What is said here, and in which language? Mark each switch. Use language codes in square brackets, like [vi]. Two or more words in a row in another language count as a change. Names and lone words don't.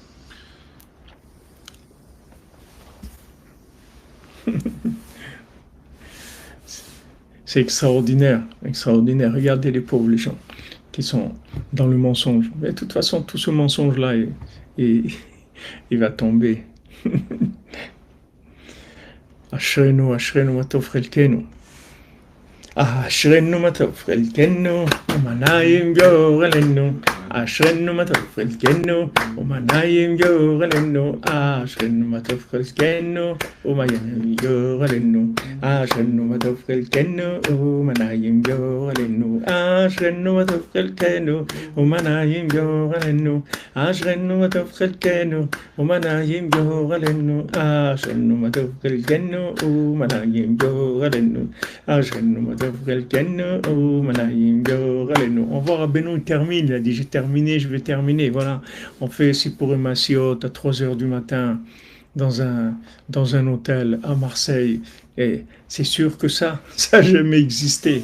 [fr] C'est extraordinaire, extraordinaire. Regardez les pauvres, les gens qui sont dans le mensonge. Mais de toute façon, tout ce mensonge-là, il, il va tomber. [he] אשרנו, אשרנו, מה טוב חלקנו. אשרנו מה טוב חלקנו, ומנעים גורלנו. אשרנו מה טוב חלקנו, ומנעים גורלנו. אשרנו מה טוב חלקנו, ומנעים גורלנו. אשרנו מה טוב חלקנו, ומנעים גורלנו. אשרנו מה טוב חלקנו, ומנעים גורלנו. אשרנו מה טוב חלקנו, ומנעים גורלנו. אשרנו מה טוב חלקנו, ומנעים גורלנו. אשרנו מה [fr] on voit Rabbeinu, il termine, il a dit j'ai terminé, je vais terminer. Voilà, on fait Sipur et Massiot à 3 heures du matin dans un hôtel à Marseille. Et c'est sûr que ça n'a jamais existé.